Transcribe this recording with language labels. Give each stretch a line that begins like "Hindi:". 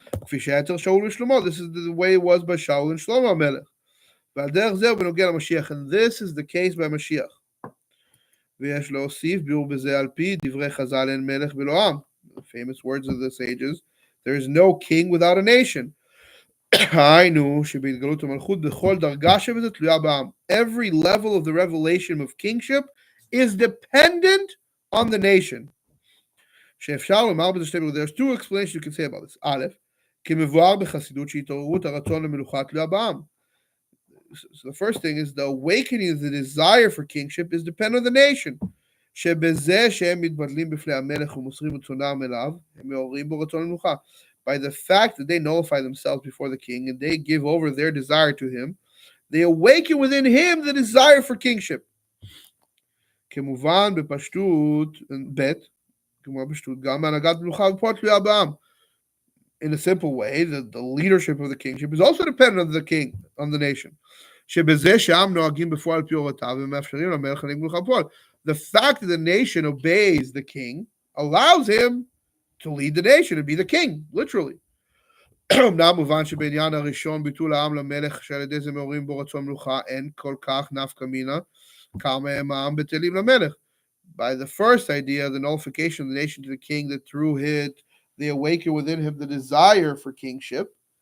English: This is the way it was by Shaul and Shlomo HaMelech. And this is the case by Mashiach.
Hebrew: ויש להוסיף ביאור בזה על פי דברי חז"ל אין מלך בלא עם.
English: The famous words of the sages, there is no king without a nation.
Hebrew: היינו שבהתגלות המלכות בכל דרגה שבזה תלויה בעם.
English: Every level of the revelation of kingship is dependent on the nation.
Hebrew: שאפשר לומר בזה שתי בגלל,
English: there's two explanations you can say about this.
Hebrew: א', כמבואר בחסידות שהתעוררות הרצון למלוכה תלויה בעם.
English: So the first thing is the awakening of the desire for kingship is dependent on the nation.
Hebrew: שבזה שהם מתבדלים בפני המלך ומוסרים רצונם אליו, הם מעוררים בו רצון למלוכה.
English: By the fact that they nullify themselves before the king and they give over their desire to him, they awaken within him the desire for kingship.
Hebrew: כמובן בפשטות, ב' כמובן בפשטות, גם בהנהגת מלוכה ופה תלויה בעם.
English: In a simple way, the leadership of the kingship is also dependent on the king, on the nation.
Hebrew: שבזה שהעם נוהגים בפועל על פי הוראותיו ומאפשרים למלך להנהיג מלוכה בפועל.
English: The fact that the nation obeys the king allows him to lead the nation and be the king, literally.
Hebrew: אמנם מובן שבעניין הראשון ביטול העם למלך שעל ידי זה מעוררים בו רצון מלוכה אין כל כך נפקא מינה כמה הם העם בטלים למלך.
English: By the first idea, the nullification of the nation to the king, that through it they awaken within him the desire for kingship.